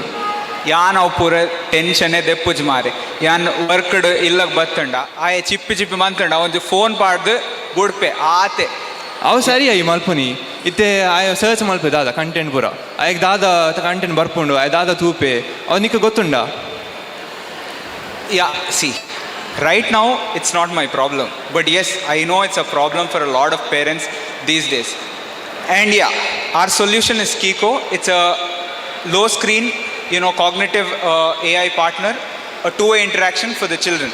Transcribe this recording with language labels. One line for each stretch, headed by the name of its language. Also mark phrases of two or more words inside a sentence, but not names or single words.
Tulu: ಯಾನ್ ಅವು ಪೂರ ಟೆನ್ಷನ್ನೇ ದೆಪ್ಪುಜಿ ಮಾರೆ ಯಾನ್ ವರ್ಕ್ಡ್ ಇಲ್ಲಗ್ ಬತ್ತಂಡ ಆಯ ಚಿಪ್ಪಿ ಮಂತಂಡ ಒಂಜಿ ಫೋನ್ ಪಾಡ್ದು ಬುಡ್ಪೆ ಆತೆ ಅವು ಸರಿ ಆಯಿ ಮಲ್ಪುನಿ ಇತ್ತೆ ಆಯ ಸರ್ಚ್ ಮಲ್ಪೆ ದಾದ ಕಂಟೆಂಟ್ ಪೂರ ಆಯಗ್ ದಾದ ಕಂಟೆಂಟ್ ಬರ್ಪುಂಡು ಆಯ ದಾದ ತೂಪೆ ಅವ್ ನಿಕ್ಕ ಗೊತ್ತುಂಡ
English: ಯಾ ಸಿ right now it's not my problem, but yes, I know it's a problem for a lot of parents these days. And yeah, our solution is Kiko. It's a low screen, cognitive AI partner, a two-way interaction for the children.